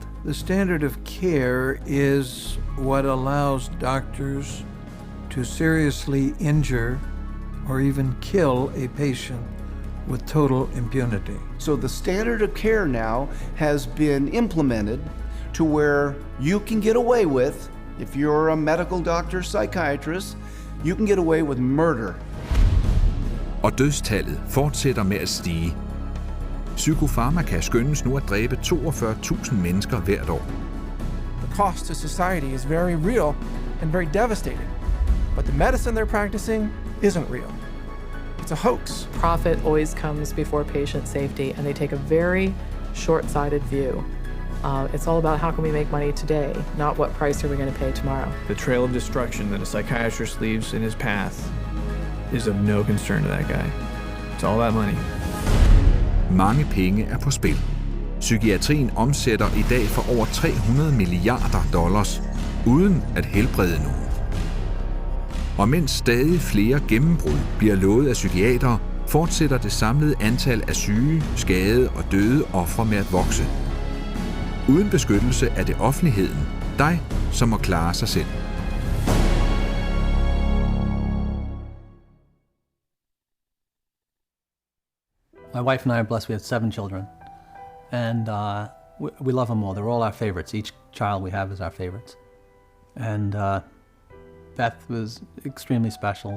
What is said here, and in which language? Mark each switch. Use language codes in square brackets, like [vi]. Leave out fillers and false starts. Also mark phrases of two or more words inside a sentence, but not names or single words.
[en] The standard of care is what allows doctors to seriously injure or even kill a patient with total impunity. So the standard of care now has been implemented to where you can get away with, if you're a medical doctor, psychiatrist, you can get away with murder. [da] Og dødstallet fortsætter med at stige. Psykofarmaka skønnes nu at dræbe 42.000 mennesker hvert år. [en] The cost to society is very real and very devastating. But the medicine they're practicing isn't real. It's a hoax. Profit always comes before patient safety, and they take a very short-sighted view. It's all about how can we make money today, not what price are we going to pay tomorrow. The trail of destruction that a psychiatrist leaves in his path is of no concern to that guy. It's all about money. [da] Mange penge er på spil. Psykiatrien omsætter i dag for over 300 milliarder dollars, uden at helbrede nogen. Og mens stadig flere gennembrud bliver lovet af psykiatere, fortsætter det samlede antal af syge, skadede og døde ofre med at vokse. Uden beskyttelse er det offentligheden, dig, som må klare sig selv. [en] My wife and I are blessed. We have 7 children, and we love them all. They're all our favorites. Each child we have is our favorites. And Beth was extremely special.